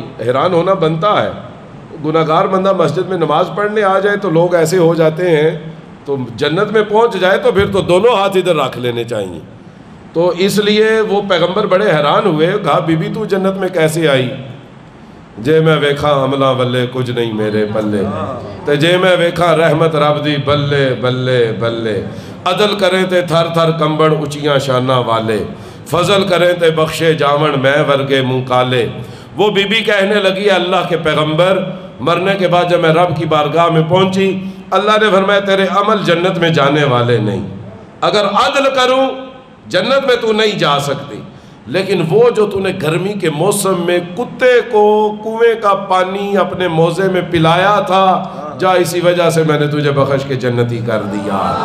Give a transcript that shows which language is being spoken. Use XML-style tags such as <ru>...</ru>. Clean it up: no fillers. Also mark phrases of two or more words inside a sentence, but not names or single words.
<ur>حیران ہونا بنتا ہے، گناہگار بندہ مسجد میں نماز پڑھنے آ جائے تو لوگ ایسے ہو جاتے ہیں، تو جنت میں پہنچ جائے تو پھر تو دونوں ہاتھ ادھر رکھ لینے چاہیے۔ تو اس لیے وہ پیغمبر بڑے حیران ہوئے، کہا بی بی تو جنت میں کیسے آئی؟</ur> <pa>جے میں ویکھا عملہ ولے کچھ نہیں میرے پلے تے جے میں ویکھا رحمت رب دی بلے بلے بلے عدل کریں تے تھر تھر کمبڑ اچیاں شانہ والے فضل کریں تے بخشے جاون میں ورگے منہ کالے۔</pa> <ur>وہ بی بی کہنے لگی اللہ کے پیغمبر مرنے کے بعد جب میں رب کی بارگاہ میں پہنچی اللہ نے فرمایا تیرے عمل جنت میں جانے والے نہیں، اگر عدل کروں جنت میں تو نہیں جا سکتی، لیکن وہ جو تو نے گرمی کے موسم میں کتے کو کنویں کا پانی اپنے موزے میں پلایا تھا جا اسی وجہ سے میں نے تجھے بخش کے جنتی کر دیا۔</ur>